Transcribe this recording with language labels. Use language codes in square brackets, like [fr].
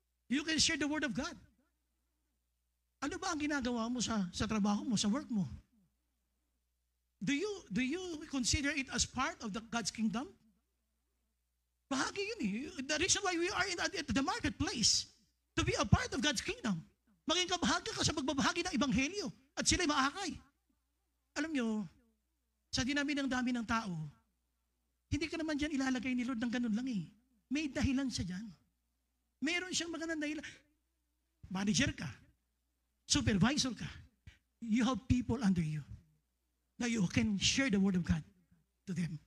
[en] You can share the word of God. [tl] Ano ba ang ginagawa mo sa trabaho mo, sa work mo? [en] Do you consider it as part of God's kingdom? [tl] Bahagi yun [en] The reason why we are at the marketplace, to be a part of God's kingdom. [tl] Maging kabahagi ka sa pagbabahagi ng ebanghelyo at sila'y maakay. Alam nyo, sa dami ng tao, hindi ka naman dyan ilalagay ni Lord ng ganun lang May dahilan siya dyan. Meron siyang magandang dahilan. Manager ka, supervisor ka, [en] you have people under you that you can share the word of God to them.